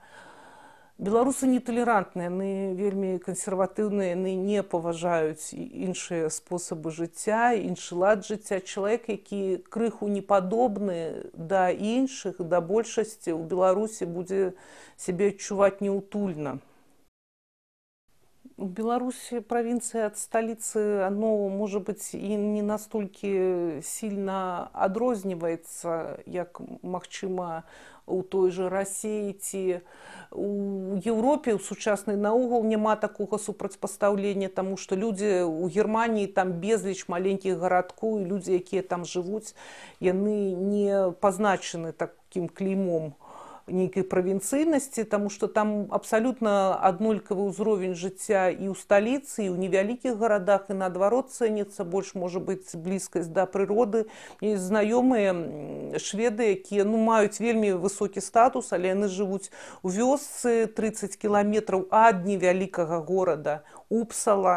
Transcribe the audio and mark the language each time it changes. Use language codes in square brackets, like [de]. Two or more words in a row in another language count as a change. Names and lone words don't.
[be] Беларусы неталерантныя, яны вельмі кансерватыўныя, яны не паважаюць іншыя спосабы жыцця, іншы лад жыцця. Чалавек, які крыху не падобны да іншых, да большасці, у Беларусі будзе сябе адчуваць няўтульна. [ru] В Беларуси провинция от столицы, оно, может быть, и не настолько сильно [be] адрозніваецца, як, магчыма, у той же России ці у Европе, у сучаснай наогул няма такога супрацьпастаўлення, [ru] тому что люди у Германии там [be] безліч маленькіх гарадкоў, і люди, якія там живуць, яны не пазначаны таким клеймом нейкай правінцыйнасці, [ru] тому что [be] там абсолютно аднолькавы ўзровень жыцця і ў сталіцы, і ў невялікіх гарадах, і наадварот цэніцца больш, можа быць, блізкасць да прыроды. Ёсць знаёмыя шведы, якія маюць вельмі высокі статус, але яны жывуць у вёсцы 30 кіламетраў ад невялікага горада Упсала,